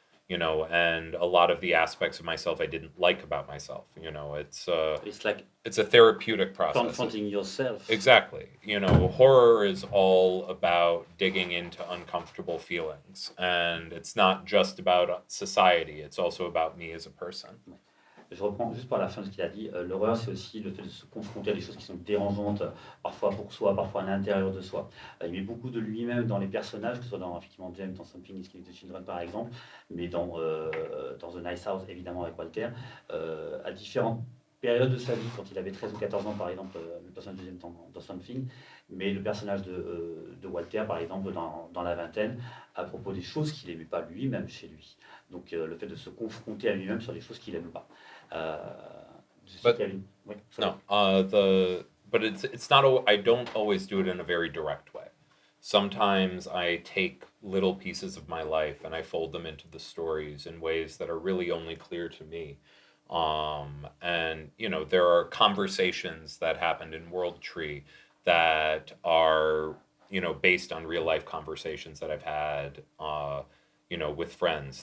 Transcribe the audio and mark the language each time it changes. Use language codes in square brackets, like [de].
[en] And a lot of the aspects of myself I didn't like about myself. It's a therapeutic process. Confronting yourself. Exactly. Horror is all about digging into uncomfortable feelings, and it's not just about society. It's also about me as a person. [fr] Je reprends juste par la fin de ce qu'il a dit. L'horreur, c'est aussi le fait de se confronter à des choses qui sont dérangeantes, parfois pour soi, parfois à l'intérieur de soi. Il met beaucoup de lui-même dans les personnages, que ce soit dans effectivement James, dans Something is Killing the Children par exemple, mais dans The Nice House évidemment avec Walter, à différentes période de sa vie, quand il avait 13 ou 14 ans, par exemple, le personnage de James dans Something, mais le personnage de Walter, par exemple, dans la vingtaine, à propos des choses qu'il n'aimait pas lui-même chez lui. Donc le fait de se confronter à lui-même sur les choses qu'il n'aime pas. Je sais [en] But- [fr] qu'il y a une- oui, [en] No, but it's not. I don't always do it in a very direct way. Sometimes I take little pieces of my life and I fold them into the stories in ways that are really only clear to me. And you know, there are conversations that happened in World Tree that are, you know, based on real life conversations that I've had, you know, with friends.